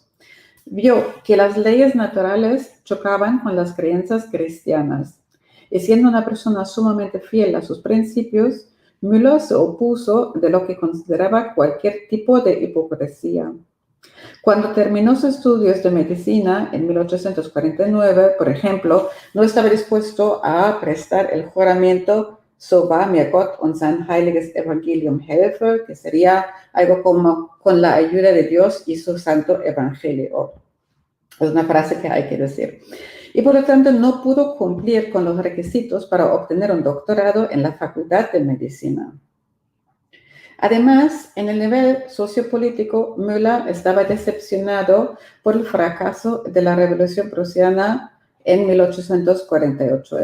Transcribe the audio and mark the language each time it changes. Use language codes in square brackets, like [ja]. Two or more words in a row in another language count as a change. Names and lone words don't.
[es] Vio que las leyes naturales chocaban con las creencias cristianas, y siendo una persona sumamente fiel a sus principios, Müller se opuso de lo que consideraba cualquier tipo de hipocresía. Cuando terminó sus estudios de medicina en 1849, por ejemplo, no estaba dispuesto a prestar el juramento [de] "So wahr mir Gott und sein heiliges Evangelium helfe", [es] que sería algo como "con la ayuda de Dios y su santo evangelio". Es una frase que hay que decir. Y por lo tanto no pudo cumplir con los requisitos para obtener un doctorado en la Facultad de Medicina. Además, en el nivel sociopolítico, Müller estaba decepcionado por el fracaso de la Revolución Prusiana en 1848.